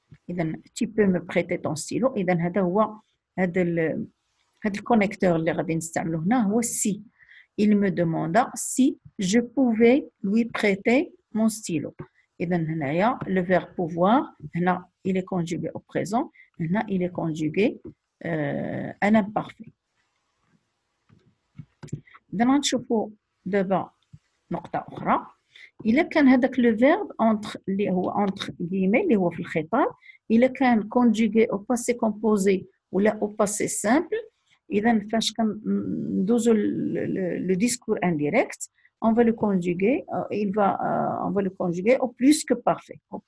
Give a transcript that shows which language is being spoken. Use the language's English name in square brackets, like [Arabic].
[Arabic] إذا [French] tu peux me prêter ton stylo. [Arabic] إذا هذا هو هذا الكونيكتور اللي غادي نستعملو هنا هو si. [French] Il me demanda si je pouvais lui prêter mon stylo. إذا هنايا le verbe pouvoir هنا il est conjugué au présent هنا il est conjugué à l'imparfait. [Arabic] إذا غنشوفوا دابا نقطة أخرى. إلا كان هذاك لو فيرب entre اللي هو entre guillemets اللي هو في الخطاب إلا كان [French] conjugué au passé composé ولا au passé simple. [Arabic] إذا فاش كندوزو [French] le discours indirect on va le conjuguer on va le conjuguer au plus que parfait.